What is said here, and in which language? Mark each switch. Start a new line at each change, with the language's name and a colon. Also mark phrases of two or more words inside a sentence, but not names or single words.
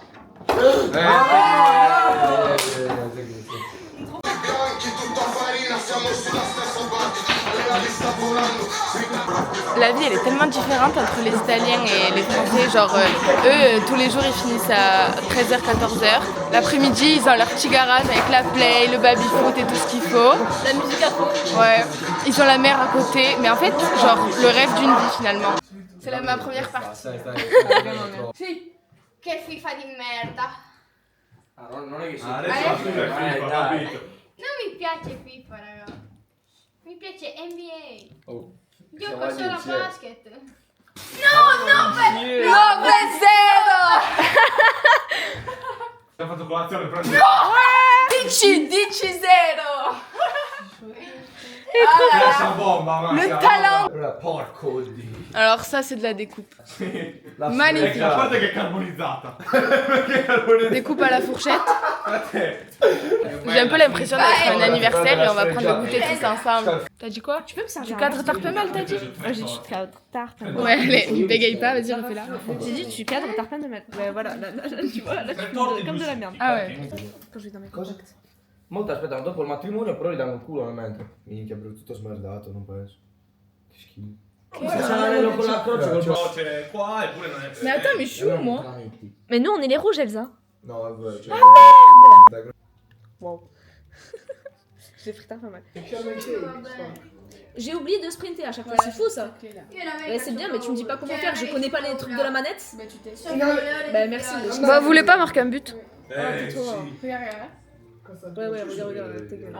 French: La vie elle est tellement différente entre les Italiens et les Français, genre eux tous les jours ils finissent à 13h, 14h. L'après-midi ils ont leur petit garage avec la play, le baby-foot et tout ce qu'il faut. La musique à fond. Ouais, ils ont la mer à côté, mais en fait genre le rêve d'une vie finalement. C'est ma première partie.
Italian: Sì. Che FIFA di merda. Ah, non è che si... Non mi piace FIFA, raga. Mi piace NBA. Oh. Gioco solo a basket. No, zero! Hai fatto colazione, prendi. Dici zero!
French: Le talent.
Italian: Porco di.
French: Alors ça c'est de la découpe. Magnifique.
Italian: Guarda che è carbonizzata.
French: Découpe à la fourchette. J'ai un peu l'impression d'être un anniversaire et on va prendre le goûter tous ensemble. T'as dit quoi? Tu peux me servir Du cadre tarpemel t'as dit? J'ai dit du cadre tarpemel. Ouais allez, bégaye pas, vas-y refais-la. J'ai dit du cadre tarpemel. Ouais voilà, là, tu vois, là tu fais comme de la merde. Ah ouais. Quand je vais dans mes
Italian: Cosa?
French: contacts.
Italian: Molti aspettano dopo il matrimonio, però gli danno il culo nel mentre. Minchia, però tutto smerdato, non penso. Che schifo. Se c'è l'anello con la croce, col Croce qua eppure non è
French: Mais attends, mais je suis où moi? Mais nous on est les rouges Elsa.
Italian: No, è vero. Cioè,
French: Wow. J'ai pris tarpemel. J'ai oublié de sprinter à chaque fois, c'est fou ça. Ouais, c'est bien, mais tu me dis pas comment faire, je connais pas les trucs de la manette. Bah merci. Bah vous voulez pas marquer un but? Ouais, regarde, ta gueule.